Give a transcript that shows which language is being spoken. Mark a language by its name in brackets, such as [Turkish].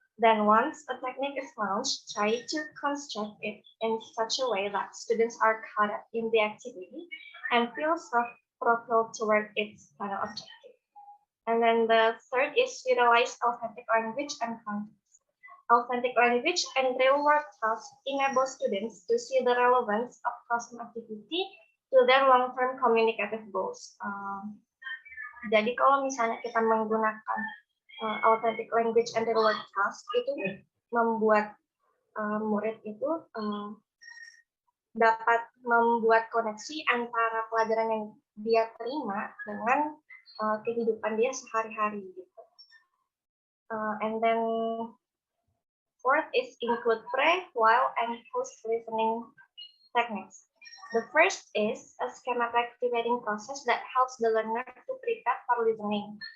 [English] Then once a technique is launched, try to construct it in such a way that students are caught up in the activity and feel self-propelled toward its final objective. And then the third is utilize authentic language and context. Authentic language and real-world tasks enable students to see the relevance of classroom activity to their long-term communicative goals. [Indonesian] Jadi kalau misalnya kita menggunakan [English] authentic language and real-world tasks, [Indonesian] itu membuat murid itu dapat membuat koneksi antara pelajaran yang dia terima dengan kehidupan dia sehari-hari. Gitu. [English] And then fourth is include pre, while, and post listening techniques. The first is a schematic activating process that helps the learner to prepare for listening.